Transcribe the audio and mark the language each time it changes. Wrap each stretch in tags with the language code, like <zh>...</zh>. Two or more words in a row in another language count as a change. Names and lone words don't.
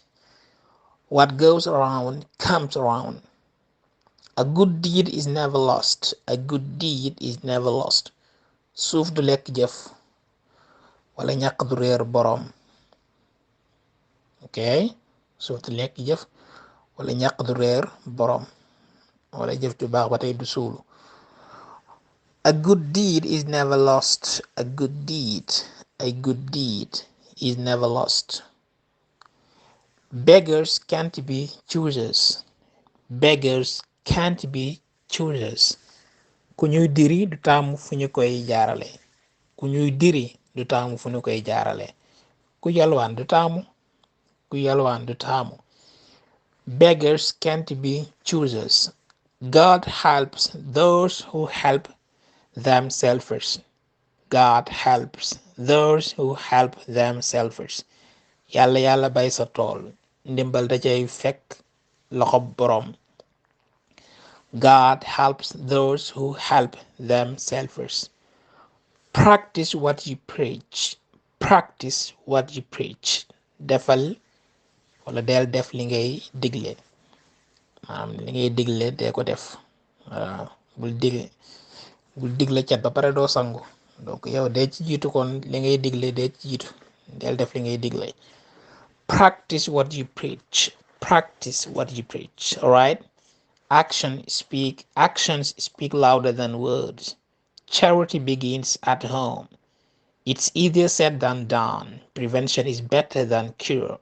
<en>What goes around comes around. A good deed is never lost. A good deed is never lost.</en> <wo>Suuf du lekk jëf. Wala ñàkk du réer boroom. Ok, suuf du lekk jëf. Wala ñàkk du réer boroom. Wala jëf ju baax ba tey du suulu.</wo> <en>A good deed is never lost. A good deed is never lost. Beggars can't be choosers. Beggars can't be choosers.</en> <wo>Ku ñuy diri du taamu fu ñu koy jaarale. Ku ñuy diri du taamu fu ñu koy jaarale. Ku yalwaan du taamu. Ku yalwaan du taamu.</wo> <en>Beggars can't be choosers. God helps those who help themselves. God helps those who help themselves.</en> <wo>Yàlla bay sa tool ndimbal da cay fekk loxo boroom.</wo> <en>God helps those who help themselves. Practice what you preach. Practice what you preach.</en> <wo>Defal wala del def li ngay digle. Li ngay digle dee ko def. bul dig bul digle cat ba pare doo sangu. Donc yow dee ci jiitu kon li ngay digle dee ci jiitu del def li ngay digle.</wo> <en>Practice what you preach. Practice what you preach. All right. Actions speak louder than words. Charity begins at home. It's easier said than done. Prevention is better than cure.</en>